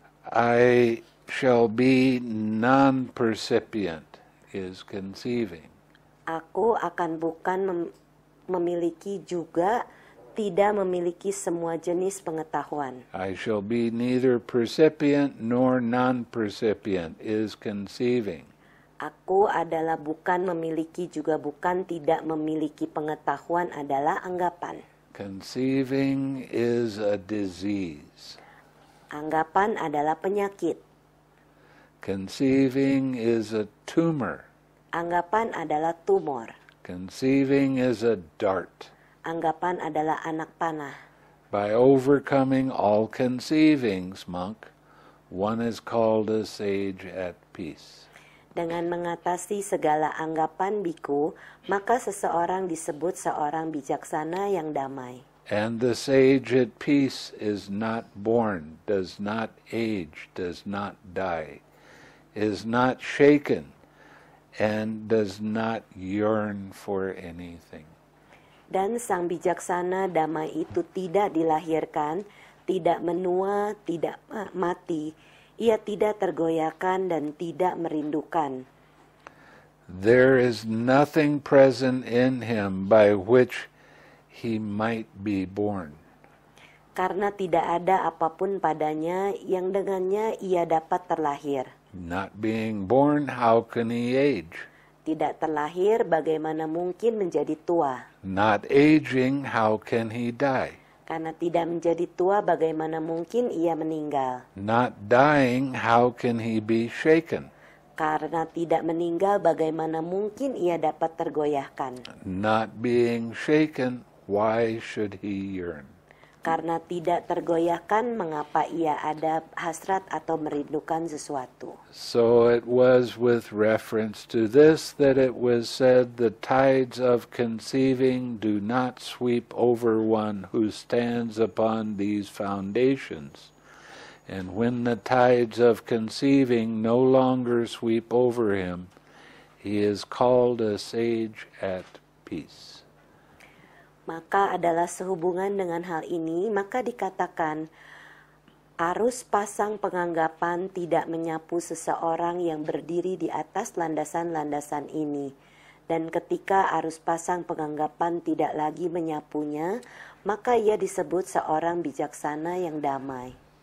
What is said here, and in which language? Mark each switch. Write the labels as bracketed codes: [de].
[en] I shall be non-percipient is conceiving. [id] Aku akan bukan memiliki juga tidak memiliki semua jenis pengetahuan. [en] I shall be neither percipient nor non-percipient is conceiving. [id] Aku adalah bukan memiliki juga bukan tidak memiliki pengetahuan adalah anggapan. [en] Conceiving is a disease. [id] Anggapan adalah penyakit. [en] Conceiving is a tumor. [id] Anggapan adalah tumor. [en] Conceiving is a dart. [id] Anggapan adalah anak panah. [en] By overcoming all conceivings, monk, one is called a sage at peace. [id] Dengan mengatasi segala anggapan biku, maka seseorang disebut seorang bijaksana yang damai. [en] And the sage at peace is not born, does not age, does not die, is not shaken, and does not yearn for anything. [id] Dan sang bijaksana damai itu tidak dilahirkan, tidak menua, tidak mati. Ia tidak tergoyahkan dan tidak merindukan. [en] There is nothing present in him by which he might be born. [id] Karena tidak ada apapun padanya yang dengannya ia dapat terlahir. [en] Not being born, how can he age? [id] Tidak terlahir, bagaimana mungkin menjadi tua? [en] Not aging, how can he die? [id] Karena tidak menjadi tua, bagaimana mungkin ia meninggal? [en] Not dying, how can he be shaken? [id] Karena tidak meninggal, bagaimana mungkin ia dapat tergoyahkan? [en] Not being shaken, why should he yearn? [id] Karena tidak tergoyahkan, mengapa ia ada hasrat atau merindukan sesuatu? [en] So it was with reference to this that it was said, the tides of conceiving do not sweep over one who stands upon these foundations. And when the tides of conceiving no longer sweep over him, he is called a sage at peace. [id] Maka adalah sehubungan dengan hal ini, maka dikatakan, arus pasang penganggapan tidak menyapu seseorang yang berdiri di atas landasan-landasan ini. Dan ketika arus pasang penganggapan tidak lagi menyapunya, maka ia disebut seorang bijaksana yang damai.